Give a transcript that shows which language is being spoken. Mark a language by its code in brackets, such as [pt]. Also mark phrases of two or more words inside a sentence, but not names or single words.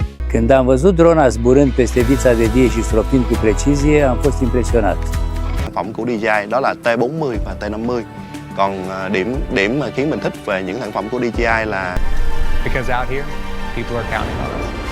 [ro] Când am văzut drona zburând peste vița de die și stropind cu precizie, am fost impresionat. [vi] Sản phẩm của DJI đó là T40 và T50. Còn điểm mà khiến mình thích về những sản phẩm của DJI là [en] Because out here, people are counting on us.